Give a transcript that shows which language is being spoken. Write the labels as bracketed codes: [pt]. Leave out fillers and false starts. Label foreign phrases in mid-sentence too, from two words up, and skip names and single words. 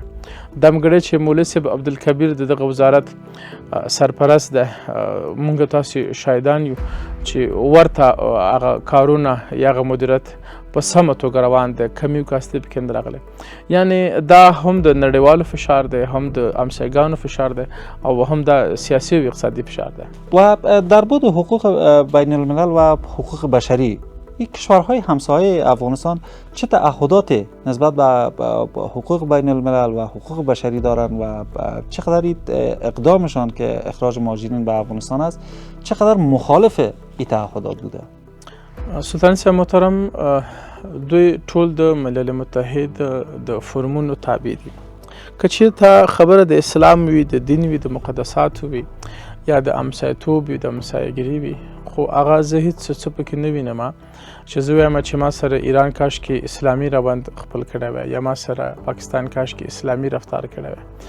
[ps] دمګړی چې مولوي صاحب عبدالکبیر د دغه وزارت سرپرست ده، موږ تاسې شاهدان یو چې ورته هغه کارونه یا هغه مدیریت په سمه توګه روان دی، کمی کاستې پکې نه راغلی. یعنې دا هم د نړیوالو فشار دی، هم د همسایګانو فشار دی او هم د سیاسی و اقتصادی فشار دی. [fa] و در بود حقوق بین الملل و حقوق بشری این کشورهای همسایه افغانستان چه تعهداتی نسبت به حقوق بین الملل و حقوق بشری دارند و چقدر اقدامشان که اخراج مهاجرین به افغانستان است چقدر مخالف این تعهدات بوده؟ [ps] سلطان صاحب محترم، دوی ټول د ملل متحد د فرمونو تابع دي. که چېرته خبره د اسلام وي، د دین وي، د مقدساتو وي یا د همسایتوب وي، د همسایګري وي، خو هغه زه هېڅ څه پکې نه وینم چې زه وایم چې ما سره ایران کاشکې اسلامي روند خپل کړی وی یا ما سره پاکستان کاشکې اسلامي رفتار کړی وی.